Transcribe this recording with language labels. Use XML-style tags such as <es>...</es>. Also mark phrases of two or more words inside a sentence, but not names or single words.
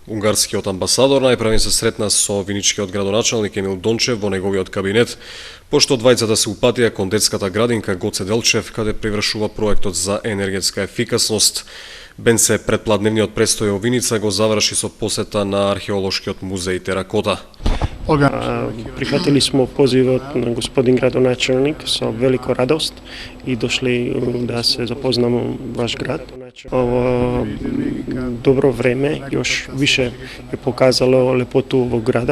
<mk>Унгарскиот амбасадор најпрвен се сретна со виничкиот градоначалник Емил Дончев во неговиот кабинет, пошто двајцата се упатија кон детската градинка Гоце Делчев, каде привршува проектот за енергетска ефикасност. Бенце предпладневниот престој во Виница го заврши со посета на археолошкиот музеј Теракота.</mk> <sr>Prihvatili smo pozivot na gospodin gradonačelnik sa veliko radost i došli da se zapoznamo vaš grad. Ovo dobro vreme još više je pokazalo lepotu ovog grada.</sr>